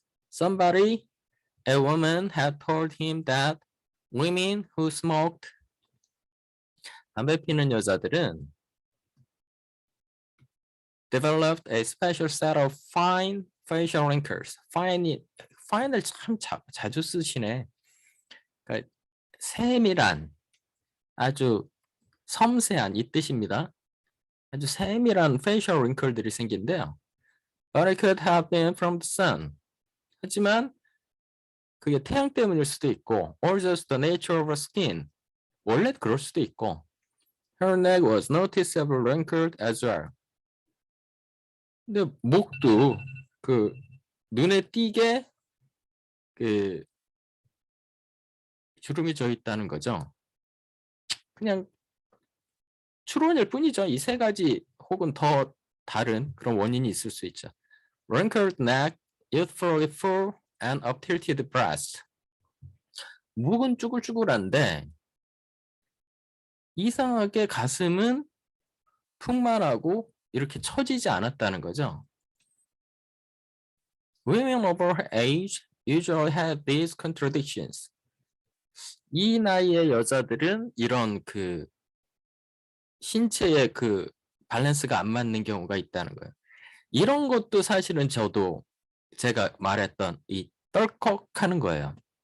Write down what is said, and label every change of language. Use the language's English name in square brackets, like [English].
[English] Somebody, a woman had told him that women who smoked [Korean] 담배 피는 여자들은 [English] developed a special set of fine facial wrinkles. [Korean] fine을 참 자주 쓰시네. 그러니까 세밀한, 아주 섬세한 이 뜻입니다. 아주 세밀한 facial wrinkle들이 생긴대요. [English] But it could have been from the sun. [Korean] 하지만 그게 태양 때문일 수도 있고, [English] or just the nature of her skin. [Korean] 원래 그럴 수도 있고. [English] Her neck was noticeably wrinkled as well. [Korean] 근데 목도 그 눈에 띄게 그 주름이 져 있다는 거죠. 그냥 추론일 뿐이죠. 이 세 가지 혹은 더 다른 그런 원인이 있을 수 있죠. [English] Wrinkled neck, youthfully full, and up-tilted breast. [Korean] 목은 쭈글쭈글한데 이상하게 가슴은 풍만하고 이렇게 처지지 않았다는 거죠. [English] Women over her age usually have these contradictions. [Korean] 이 나이의 여자들은 이런 그 신체의 그 밸런스가 안 맞는 경우가 있다는 거예요. 이런 것도 사실은 저도 제가 말했던 이 떨컥하는 거예요.